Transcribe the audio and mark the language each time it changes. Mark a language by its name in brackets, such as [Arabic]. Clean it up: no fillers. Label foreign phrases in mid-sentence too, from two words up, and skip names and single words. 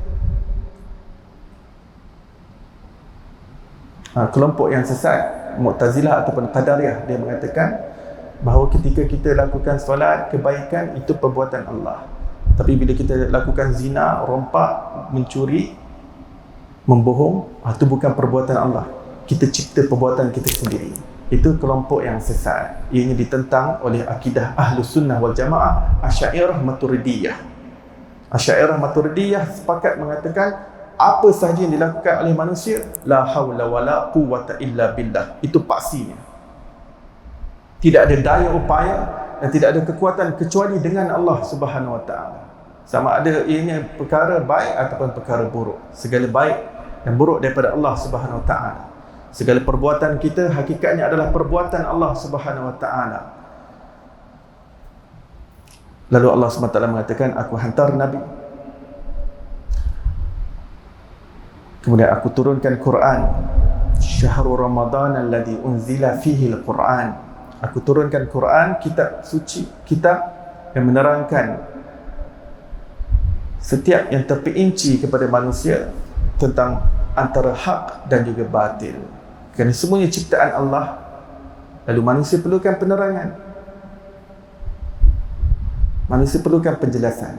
[Malay] Kelompok yang sesat, Mu'tazilah ataupun Qadariyah, dia mengatakan bahawa ketika kita lakukan solat, kebaikan itu perbuatan Allah. Tapi bila kita lakukan zina, rompak, mencuri, membohong, itu bukan perbuatan Allah. Kita cipta perbuatan kita sendiri. Itu kelompok yang sesat. Ianya ditentang oleh akidah Ahlus Sunnah wal Jamaah, Asy'ariyah Maturidiyah. Asy'ariyah Maturidiyah sepakat mengatakan apa sahaja yang dilakukan oleh manusia, [Arabic] لا حول ولا قوة إلا بالله, [Malay] itu pastinya. Tidak ada daya upaya dan tidak ada kekuatan kecuali dengan Allah [Arabic] سبحانه وتعالى. [Malay] Sama ada ianya perkara baik ataupun perkara buruk. Segala baik dan buruk daripada Allah [Arabic] سبحانه وتعالى. [Malay] Segala perbuatan kita hakikatnya adalah perbuatan Allah [Arabic] سبحانه وتعالى. [Malay] Lalu Allah SWT mengatakan, aku hantar Nabi, kemudian aku turunkan Quran. [Arabic] شهر رمضان الذي أنزل فيه القرآن. [Malay] Aku turunkan Quran, kitab suci, kitab yang menerangkan setiap yang terperinci kepada manusia tentang antara hak dan juga batil. Kerana semuanya ciptaan Allah, lalu manusia perlukan penerangan, manusia perlukan penjelasan.